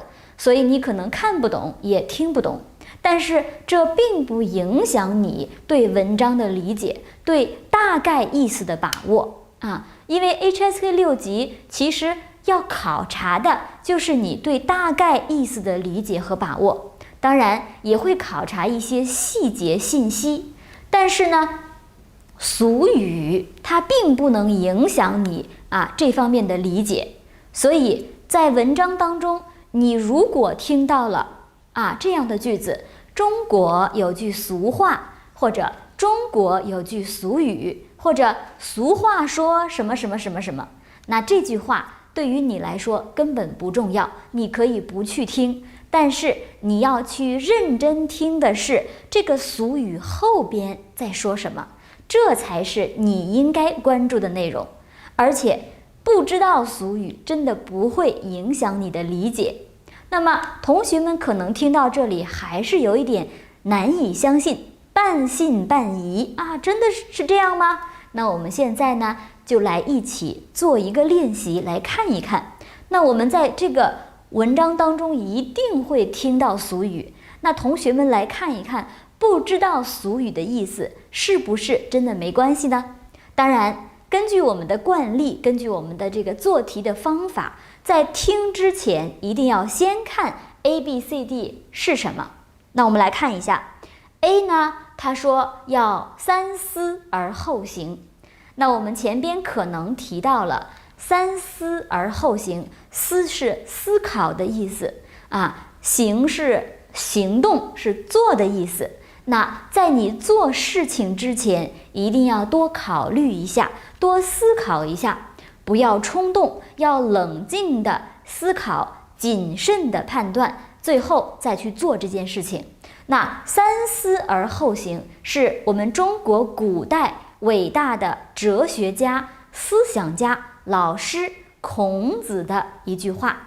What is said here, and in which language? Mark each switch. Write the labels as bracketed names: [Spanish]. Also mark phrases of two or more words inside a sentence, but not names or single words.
[Chinese] 所以你可能看不懂也聽不懂，但是這並不影響你對文章的理解，对大概意思的把握因為 HSK 6級其實要考察的就是你對大概意思的理解和把握，當然也會考察一些細節信息，但是呢，俗語它並不能影響你這方面的理解。所以在文章當中，你如果聽到了這樣的句子，中國有句俗話，或者中國有句俗語，或者俗話說什麼什麼什麼什麼，那這句話對於你來說根本不重要，你可以不去聽，但是你要去認真聽的是這個俗語後邊在說什麼，這才是你應該關注的內容。而且不知道俗語真的不會影響你的理解。那麼同學們可能聽到這裡還是有一點難以相信，半信半疑真的是這樣嗎？那我們現在呢就來一起做一個練習，來看一看。那我們在這個文章當中一定會聽到俗語，那同學們來看一看，不知道俗語的意思是不是真的沒關係呢？當然根據我們的慣例，根据我們的這個做題的方法，在聽之前一定要先看 ABCD 是什麼。那我們來看一下 A 呢，他說要三思而後行。那我們前邊可能提到了三思而後行，思是思考的意思行是行動，是做的意思。那在你做事情之前，一定要多考慮一下，多思考一下，不要衝動，要冷靜的思考，謹慎的判斷，最後再去做這件事情。那三思而後行是我們中國古代偉大的哲學家、思想家、老師孔子的一句話。